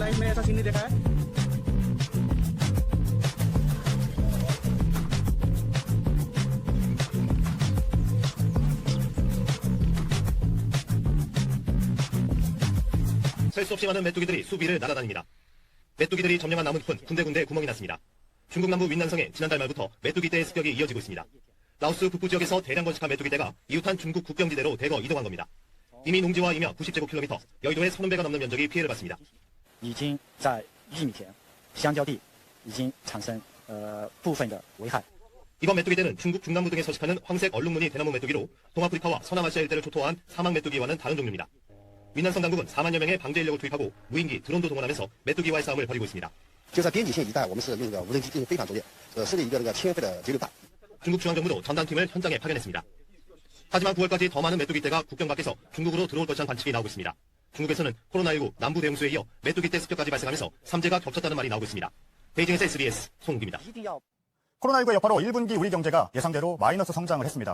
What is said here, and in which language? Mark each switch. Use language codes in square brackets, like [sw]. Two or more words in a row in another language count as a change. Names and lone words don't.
[ko] 셀 수 없이 많은 메뚜기들이 수비를 날아다닙니다. 메뚜기들이 점령한 나무잎은 군데군데 구멍이 났습니다. 중국 남부 윈난성에 지난달 말부터 메뚜기떼의 습격이 이어지고 있습니다. 라오스 북부 지역에서 대량 번식한 메뚜기떼가 이웃한 중국 국경지대로 대거 이동한 겁니다. 이미 농지와 임야 90제곱킬로미터, 여의도의 3000배가 넘는 면적이 피해를 봤습니다. [zh] 已经在玉米田、香蕉地已经产生部分的危害。 [ko] 이번 메뚜기떼는 중국 중남부 등에 서식하는 황색 얼룩무늬 대나무 메뚜기로 동아프리카와 서남아시아 일대를 초토화한 사막 메뚜기와는 다른 종류입니다. 윈난성 당국은 4만여 명의 방제 인력을 투입하고 무인기, 드론도 동원하면서 메뚜기와의 싸움을 벌이고 있습니다. [zh] 就在边界线一带，我们是用这个无人机进行飞反作业，设立一个这个1000倍的节流弹。 [ko] 중국 중앙정부도 전담팀을 현장에 파견했습니다. 하지만 9월까지 더 많은 메뚜기떼가 국경 밖에서 중국으로 들어올 것이란 관측이 나오고 있습니다. 중국에서는 코로나19 남부 대응수에 이어 메뚜기떼 습격까지 발생하면서 3재가 겹쳤다는 말이 나오고 있습니다. 베이징에서 SBS 송욱입니다. 코로나19의 여파로 1분기 우리 경제가 예상대로 마이너스 성장을 했습니다.